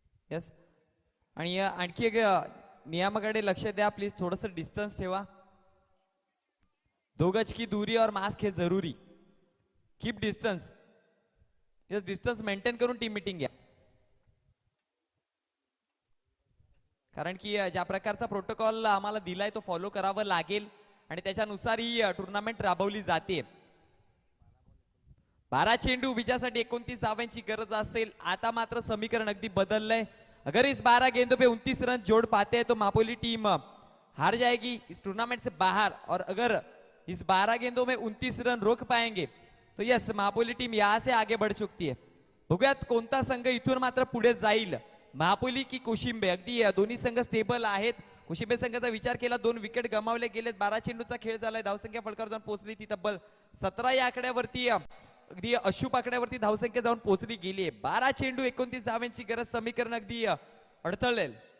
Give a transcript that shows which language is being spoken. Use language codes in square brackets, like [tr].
[mr] Yes, आणि आणखी एक नियमाकडे लक्ष द्या प्लीज, थोडस डिस्टन्स ठेवा. [hi] 2 गज की दूरी और मास्क है जरूरी. [en] Keep distance. [mr] Yes, distance maintain करून टीम मीटिंग घ्या, कारण की ज्या प्रकारचा प्रोटोकॉल आम्हाला दिलाय तो फॉलो करावा लागेल आणि त्याच्यानुसार ही टुर्नामेंट राबवली जाते. 12 चेंडू विजयासाठी 29 धावांची गरज असेल. आता मात्र समीकरण अगदी बदललंय. [hi] अगर इस 12 गेंदों पे 29 रन जोड़ पाते हैं तो मापोली टीम हार जाएगी इस टूर्नामेंट से बाहर, और अगर इस 12 गेंदों में 29 रन रोक पाएंगे तो यस महापोली टीम यहाँ से आगे बढ़ चुकती है. [mr] बघूयात कोणता संघ इथून मात्र पुढे जाईल, महापोली की कोशिंबे. अगदी दोन्ही संघ स्टेबल आहेत. कोशिंबे संघाचा विचार केला 2 विकेट गमावले गेलेत. 12 चेंडूचा खेळ झालाय. धावसंख्या फलकावर जाऊन पोहोचली ती तब्बल 17 या आकड्यावरती. अगदी अशुभ आकड्यावरती धावसंख्या जाऊन पोहोचली गेली आहे. 12 चेंडू 29 धावांची गरज, समीकरण अगदी अडथळेल.